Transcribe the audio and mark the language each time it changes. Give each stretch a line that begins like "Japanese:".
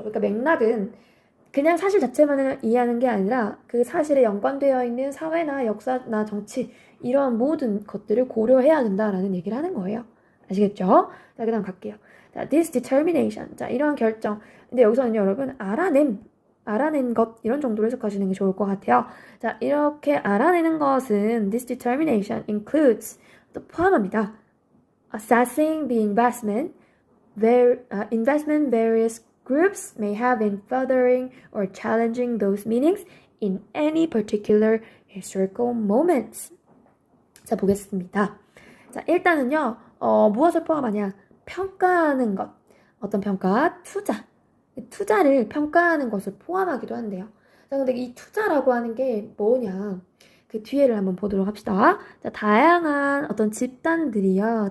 Korean: 그러니까 맥락은 그냥 사실 자체만을 이해하는 게 아니라 그 사실에 연관되어 있는 사회나 역사나 정치 이러한 모든 것들을 고려해야 된다라는 얘기를 하는 거예요. 아시겠죠? 자, 그 다음 갈게요. 자,
English: this determination.
Korean: 자, 이러한 결정. 근데 여기서는 여러분 알아낸 것 이런 정도로 해석하시는 게 좋을 것 같아요. 자, 이렇게 알아내는 것은
English: this determination includes
Korean: 또 포함합니다.
English: Assessing the investment various groups may have in furthering or challenging those meanings in any particular historical moments.
Korean: 자, 보겠습니다. 자, 일단은요, 무엇을 포함하냐? 평가하는 것. 어떤 평가? 투자를 평가하는 것을 포함하기도 한대요. 자, 근데 이 투자라고 하는 게 뭐냐? 그 뒤에를 한번 보도록 합시다. 자, 다양한 어떤 집단들이요.